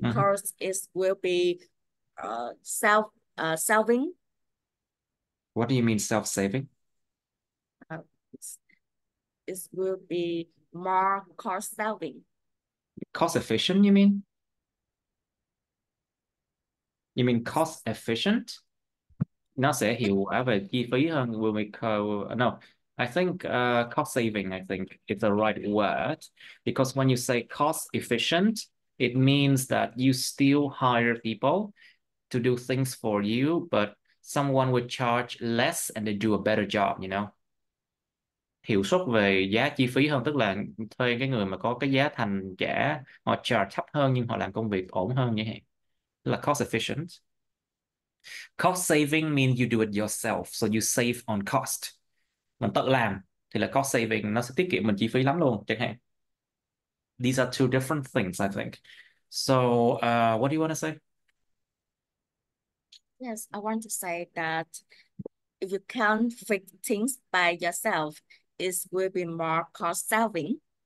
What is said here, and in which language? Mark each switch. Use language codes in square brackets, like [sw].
[en] because it will be self-saving. What do you mean self-saving? Uh, it will be more cost-saving. Cost efficient, you mean? You mean cost efficient? [vi] Nó sẽ hiệu quả về chi phí hơn. [en] Will make no. I think cost saving, I think it's the right word because when you say cost efficient, it means that you still hire people to do things for you, but someone would charge less and they do a better job, you know? [vi] hiệu suất về giá chi phí hơn, tức là thuê cái người mà có cái giá thành trả họ charge thấp hơn nhưng họ làm công việc ổn hơn như hạn, tức là cost efficient. [en] Cost saving means you do it yourself, so you save on cost. [vi] Mình tự làm thì là cost saving, nó sẽ tiết kiệm mình chi phí lắm luôn chẳng hạn. [en] These are two different things, I think. So, what do you want to say? Yes, I want to say that if you can't fix things by yourself, it will be more cost saving.